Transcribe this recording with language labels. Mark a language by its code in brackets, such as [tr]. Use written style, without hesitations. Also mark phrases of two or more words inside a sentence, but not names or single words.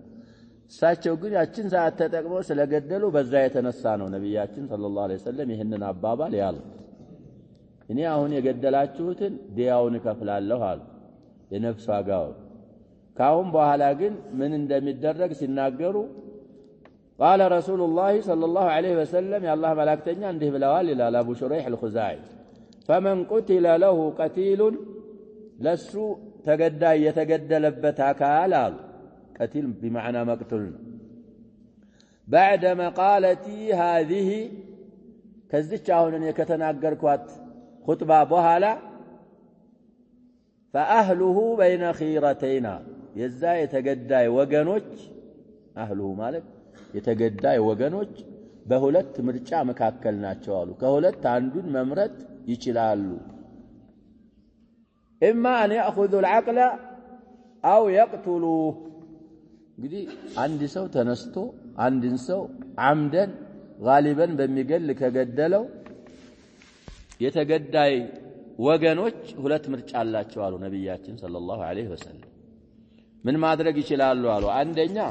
[am] እሳቸው ግን ያችን ሰዓት ተጠቅመው ስለገደሉ በዛ የተነሳ ነው ነብያችን [ar] صلى الله عليه وسلم [am] ይሄንን አባባል ያሉት እኔ አሁን የገደላችሁትን ዲያውን ከፍላለሁ አሉ የነፍስ ዋጋው ካሁን በኋላ ግን ምን እንደሚደረግ ሲናገሩ [ar] قال رسول الله صلى الله عليه وسلم يا الله [am] ملائكتኛ እንዲህ ብለዋል ይላል አቡ ሹረይህ አልኹዛኢ [ar] فمن قتل له قتيل [am] ለሱ ተገዳይ የተገደለበት አካል አሉ [ar] قتيل بمعنى مقتول بعد مقالتي هذه [am] ከዚች አሁን እኔ ከተናገርኳት خطبه በኋላ [ar] فاهله بين خيرتين [am] የዛ የተገዳይ ወገኖች አህሉ ማለት የተገዳይ ወገኖች በሁለት ምርጫ መካከል ናቸው አሉ ከሁለት አንዱን መምረጥ ይችላሉ [ar] اما ان ياخذوا العقل او يقتلوه [am] እንግዲህ አንድ ሰው ተነስቶ አንድን ሰው አምደን ጋሊበን በሚገል ከገደለው የተገዳይ ወገኖች ሁለት ምርጫ አላቸው አሉ ነብያችን [ar] صلى الله عليه وسلم [am] ምን ማድረግ ይችላሉ አሉ አንደኛ